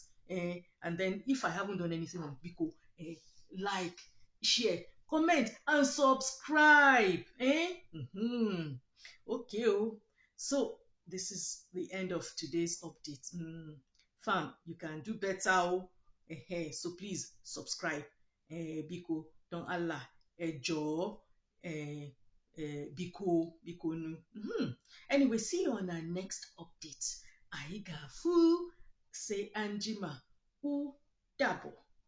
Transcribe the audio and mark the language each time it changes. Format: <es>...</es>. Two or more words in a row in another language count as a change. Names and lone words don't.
<en>And then if I haven't done anything wrong, Biko, like, share, comment, and subscribe. Okay, oh. So this is the end of today's update. Fam, you can do better, oh. So please subscribe.</en> <ig>Biko,</ig> <ha>don Allah,</ha> <ig>Joe, Biko nu.</ig> <en>Anyway, see you on our next update.</en> <ha>Aigafu, say Anjima, u dabo.</ha>